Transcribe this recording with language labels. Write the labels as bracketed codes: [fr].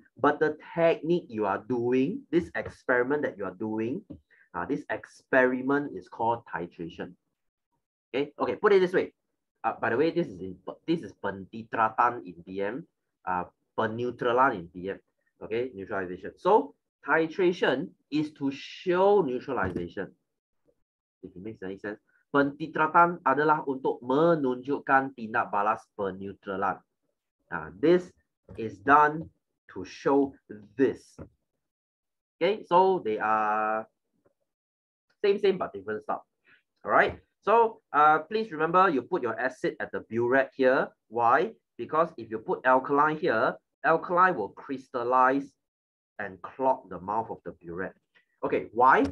[en] But the technique you are doing, this experiment that you are doing, this experiment is called titration. Okay, put it this way. By the way, this is penditratan in BM, peneutralan in BM. Okay, neutralization. So titration is to show neutralization. If it makes any sense. [ms] Pentitratan adalah untuk menunjukkan tindak balas peneutralan. [en] This is done to show this. Okay, so they are same but different stuff. All right. So please remember, you put your acid at the burette here. Why? Because if you put alkali here, alkali will crystallize and clog the mouth of the burette. Okay, why?